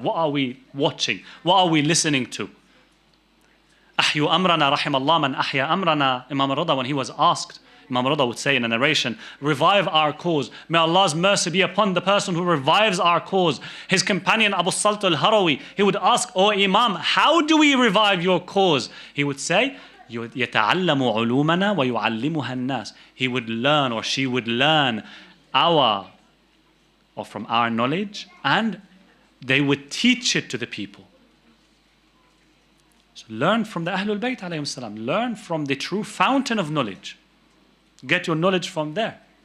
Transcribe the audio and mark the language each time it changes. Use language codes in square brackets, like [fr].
[en] What are we watching? What are we listening to? [ar] Ahyu amrana rahimallah man ahya amrana. [en] Imam Rida, when he was asked, Imam Rida would say in a narration, revive our cause. May Allah's mercy be upon the person who revives our cause. His companion Abu Salt al-Harawi, he would ask, O Imam, how do we revive your cause? He would say, [ar] يَتَعَلَّمُ عُلُومَنَا وَيُعَلِّمُهَا النَّاسِ. [en] He would learn, or she would learn from our knowledge, and they would teach it to the people. So learn from the Ahlulbayt alayhim salam. Learn from the true fountain of knowledge. Get your knowledge from there.